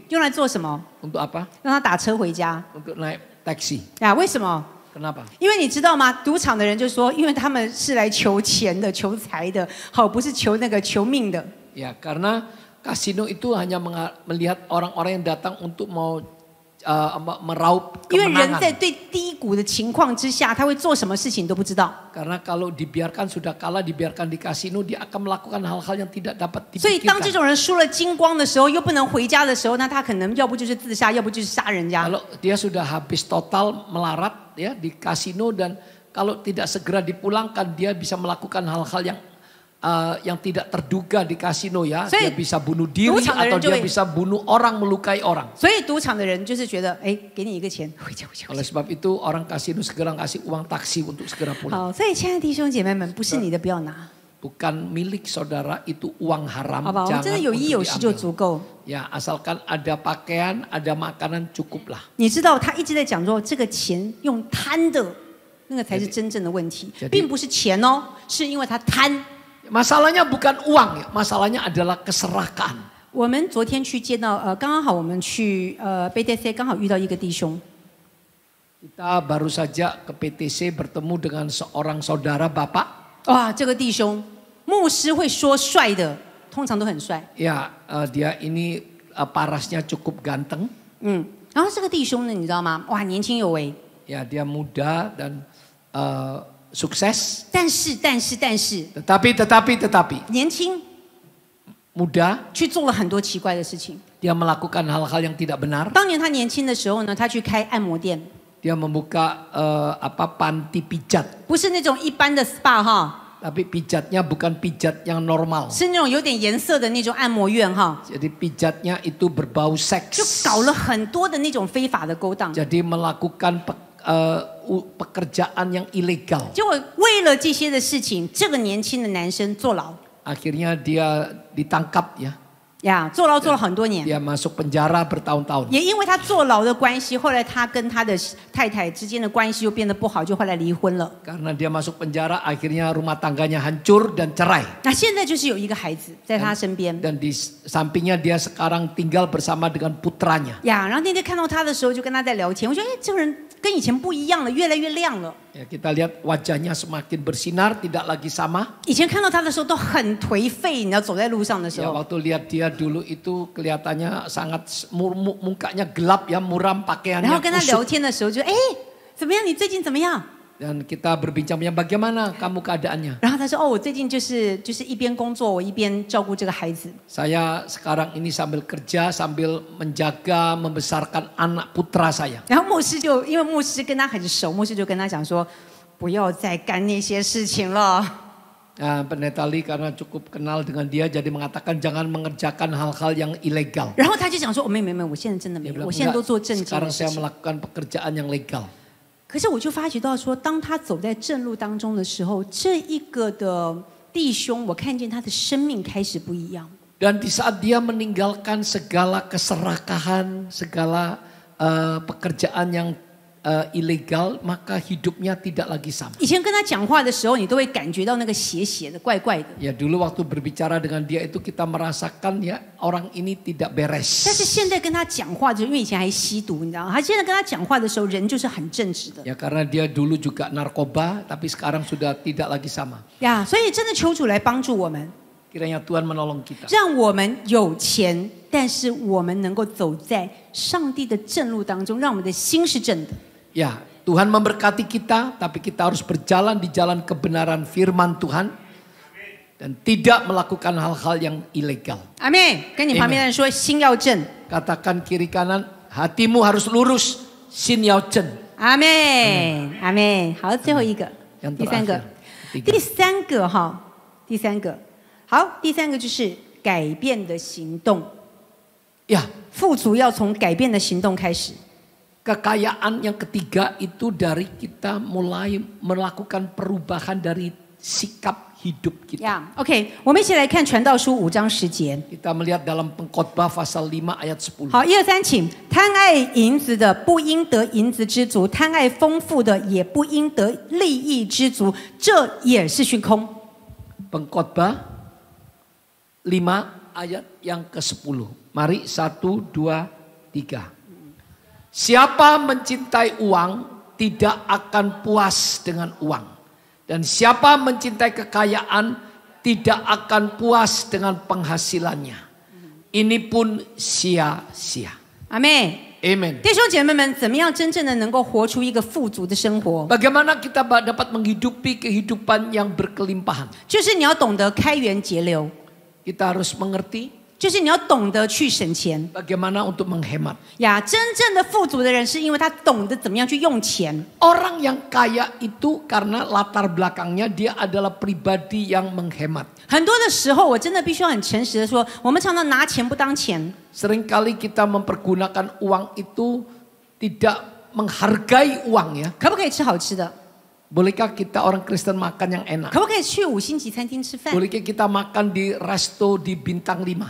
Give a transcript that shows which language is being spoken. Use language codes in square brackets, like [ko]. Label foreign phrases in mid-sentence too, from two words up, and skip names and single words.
[zh] 用来做什么？ [id] untuk apa? [zh] 让他打车回家 [id] Untuk naik taksi. [zh] 呀？为什么？ [id] Kenapa? [zh] 因为你知道吗？赌场的人就说，因为他们是来求钱的、求财的，好，不是求那个求命的。 [id] Ya, karena kasino itu hanya melihat orang-orang yang datang untuk mau meraup [zh] 因为人在 [id] kemenangan. [zh] 最低谷的情况之下，他会做什么事情都不知道。 [id] Karena kalau dibiarkan sudah kalah, dibiarkan di kasino, dia akan melakukan hal-hal yang tidak dapat [zh] 所以当这 [id] dipikirkan. [zh] 种人输了精光的时候，又不能回家的时候，那他可能要不就是自杀，要不就是杀人家。 [id] Kalau dia sudah habis total melarat ya di kasino dan kalau tidak segera dipulangkan, dia bisa melakukan hal-hal yang tidak terduga di kasino ya. Jadi, Dia bisa bunuh diri [zh] 赌场的人 [id] atau [zh] 就会- [id] dia bisa bunuh orang, melukai orang. [zh] 所以赌场的人就是觉得，哎，给你一个钱，回家，回家，回 [id] Oleh [zh] 家。 [id] sebab itu orang kasino segera kasih uang taksi untuk segera pulang. [zh] 好，所以亲爱的弟兄姐妹们，不是你的不要拿， [id] Bukan milik saudara, itu uang haram. [zh] 好吧？我们真的 [id] Jangan [zh] 有一有 [id] untuk [zh] 十就 [id] diambil. [zh] 足够。 [id] Ya asalkan ada pakaian, ada makanan cukuplah. [zh] 你知道他一直在讲说，这个钱用贪的，那个才是真正的问题， [id] Jadi- [zh] 并不是钱哦，是因为他贪。 [id] Masalahnya bukan uang ya, masalahnya adalah keserakahan. [zh] 我们昨天去见到刚刚好我们去BTC 刚好遇到一个弟兄， [id] Kita baru saja ke PTC bertemu dengan seorang saudara bapak. [zh] 哇，这个弟兄牧师会说帅的，通常都很帅， [id] Ya, dia ini parasnya cukup ganteng. [zh] 然后这个弟兄呢，你知道吗？哇，年轻有为， [id] Ya, dia muda dan sukses. [zh] 但是 [id] Tetapi [zh] 年轻 [id] muda, [zh] 去做了很多奇怪的事情。 [id] dia melakukan hal-hal yang tidak benar. [zh] 当年他年轻的时候呢，他去开按摩店， [id] Dia membuka panti pijat. [zh] 不是那种一般的 SPA 哈， [id] Tapi pijatnya bukan pijat yang normal. [zh] 是那种有点颜色的那种按摩院哈， [id] Jadi pijatnya itu berbau [zh] 就 [id] seks. [zh] 搞了很多的那种非法的勾当。 [id] Jadi melakukan pekerjaan yang ilegal. [zh] 结果为了这些的事情，这个年轻的男生坐牢 [id] Akhirnya dia ditangkap ya. [zh] 呀，坐牢坐了很多年。 [id] Dia masuk penjara bertahun-tahun. [zh] 也因为他坐牢的关系，后来他跟他的太太之间的关系又变得不好，就后来离婚了。 [id] Karena dia masuk penjara, akhirnya rumah tangganya hancur dan cerai. [zh] 那现在就是有一个孩子在他身边 [id] Dan di sampingnya dia sekarang tinggal bersama dengan putranya. [zh] 呀。然后那天看到他的时候，就跟他在聊天。我觉得，哎，这个人跟以前不一样了，越来越亮了。 [id] Ya, kita lihat wajahnya semakin bersinar, tidak lagi sama. [zh] 以前看到他的时候都很颓废，你知道走在路上的时 [id] Ya, [zh] 候。 [id] waktu lihat dia dulu itu kelihatannya sangat mukanya gelap ya, muram [zh] 然 [id] pakaiannya [zh] 后跟他聊 [id] kusut. [zh] 天的时候就，哎，怎么样？你最近怎么样？ [id] Dan kita berbincang-bincang bagaimana kamu keadaannya. [zh] 然后他说，哦，我最近就是一边工作，我一边照顾这个孩子。 [id] Saya sekarang ini sambil kerja, sambil menjaga, membesarkan anak putra saya. [zh] 然后牧师就因为牧师跟他很熟，牧师就跟他讲说，不要再干那些事情了。 [id] Nah, Pendeta Lee karena cukup kenal dengan dia jadi mengatakan jangan mengerjakan hal-hal yang ilegal. [zh] 然后他就讲说，哦，没，我现在真的没 [id] Dia [zh] 有， [id] bilang, [zh] 我现在都 [id] "Enggak, [zh] 做正经的 [id] sekarang [zh] 事 [id] saya [zh] 情。 [id] melakukan pekerjaan yang legal." [zh] 可是我就发觉到说，当他走在正路当中的时候，这一个的弟兄，我看见他的生命开始不一样。 [id] Dan di saat dia meninggalkan segala keserakahan, segala pekerjaan yang ilegal, maka hidupnya tidak lagi sama. [zh] 以前跟他讲话的时候，你都会感觉到那个邪邪的、怪怪的。 [id] Ya dulu waktu berbicara dengan dia itu kita merasakan ya orang ini tidak [zh] 但 [id] beres. [zh] 是现在跟他讲话的时候，因为以前还吸毒，你知道吗？他现在跟他讲话的时候，人就是很正直的 [id] Ya karena dia dulu juga narkoba, tapi sekarang sudah tidak lagi sama. [zh] 呀。所以真的求主来帮助我们， [id] Kiranya Tuhan menolong kita. [zh] 让我们有钱，但是我们能够走在上帝的正路当中，让我们的心是正的。 [id] Ya, Tuhan memberkati kita, tapi kita harus berjalan di jalan kebenaran firman Tuhan dan tidak melakukan hal-hal yang ilegal. [zh] 阿妹，跟你旁边的人说，心要正。 [id] Katakan kiri kanan, hatimu harus lurus, [zh] 心要正. 阿妹，阿妹，好，最后一个， [id] yang [zh] 第三个 [id] terakhir.， [zh] 第三个哈，第三个，好，第三个就是改变的行动。 [id] Ya, [zh] 富足要从改变的行动开始。 [id] kekayaan yang ketiga itu dari kita mulai melakukan perubahan dari sikap hidup kita. [zh] 呀、OK， 我们一起来看传道书5章10节。 [id] Kita melihat dalam Pengkhotbah pasal 5 ayat 10. [zh] 好，1、2、3，请。贪爱银子的，不应得银子知足；贪爱丰富的，也不应得利益知足。这也是虚空。 [id] Pengkhotbah 5 ayat yang ke-10. Mari 1, 2, 3. Siapa mencintai uang tidak akan puas dengan uang. Dan siapa mencintai kekayaan tidak akan puas dengan penghasilannya. Ini pun sia-sia. [zh] 阿妹， [id] Amen. [zh] 弟兄姐妹们，怎么样真正的能够活出一个富足的生活？ [id] Bagaimana kita dapat menghidupi kehidupan yang berkelimpahan? [zh] 就是你要懂得开源节流， [id] Kita harus mengerti [zh] 就是你要懂得去省钱 [id] bagaimana untuk menghemat. [zh] 呀。真正的富足的人，是因为他懂得怎么样去用钱。 [id] Orang yang kaya itu karena latar belakangnya dia adalah pribadi yang menghemat. [zh] 很多的时候，我真的必须要很诚实的说，我们常常拿钱不当钱。 [id] Seringkali kita mempergunakan uang itu tidak menghargai uang ya. [zh] 可不可以吃好吃的？ [id] Bolehkah kita orang Kristen makan yang enak? [zh] 可不可以去5星级餐厅吃饭？ [id] Bolehkah kita makan di resto di bintang 5?